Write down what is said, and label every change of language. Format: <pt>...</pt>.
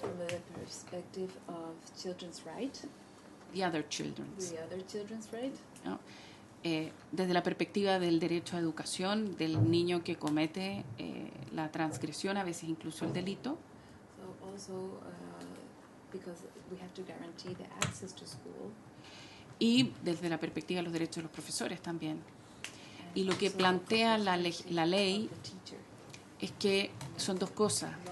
<en>From the perspective of children's right, The other children's. the other children's right.</en> <es>¿No? Desde la perspectiva del derecho a educación, del niño que comete la transgresión, a veces incluso el delito.</es> <en>So also because we have to guarantee the access to school.</en> <es>Y desde la perspectiva de los derechos de los profesores también. Y lo que plantea la ley es que son dos cosas.</es>